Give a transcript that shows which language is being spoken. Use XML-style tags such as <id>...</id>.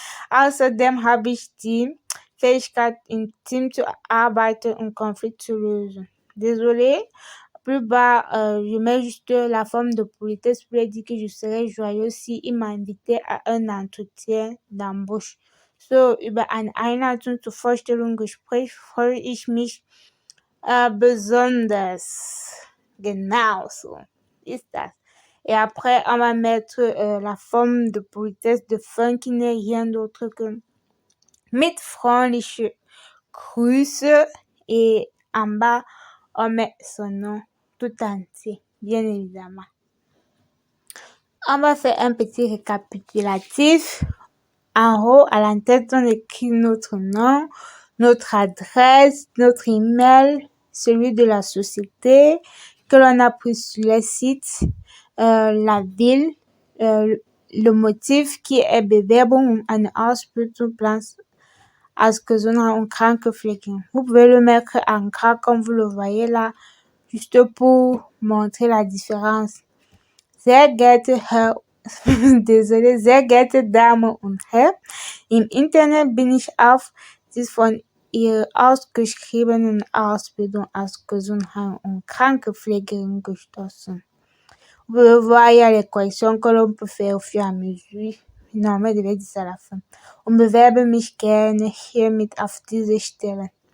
<de>Außerdem habe ich die Fähigkeit, im Team zu arbeiten und Konflikte zu lösen.</de> <fr>Désolé, plus bas, je mets juste la forme de politesse pour dire que je serai joyeuse si il m'a invité à un entretien d'embauche.</fr> <de>So, über eine Einladung zur Vorstellungsgespräch freue ich mich besonders. Genau so ist das.</de> <fr>Et après, on va mettre la forme de politesse de fin qui n'est rien d'autre que</fr> <de>mit freundliche Grüße,</de> <fr>et en bas, on met son nom tout entier, bien évidemment. On va faire un petit récapitulatif. En haut, à l'entête, on écrit notre nom, notre adresse, notre email, celui de la société que l'on a pris sur le site, la ville, le motif qui est</fr> <de>Bewerbung um eine Ausbildungsplatz als Gesundheit- und Krankenpflege.</de> <fr>Vous pouvez le mettre en gras comme vous le voyez là, juste pour montrer la différence.</fr> <de>Sehr geehrte Herr, désolé, sehr geehrte Damen und Herren, im Internet bin ich auf die von ihrer ausgeschriebenen Ausbildung als Gesundheit- und Krankenpflegerin gestoßen.</de> <fr>Vous pouvez voir, il y a les corrections que l'on peut faire au fur et à mesure. Normalement, je devais dire ça à la fin.</fr> <de>Und bewerbe mich gerne hiermit auf diese Stelle.</de>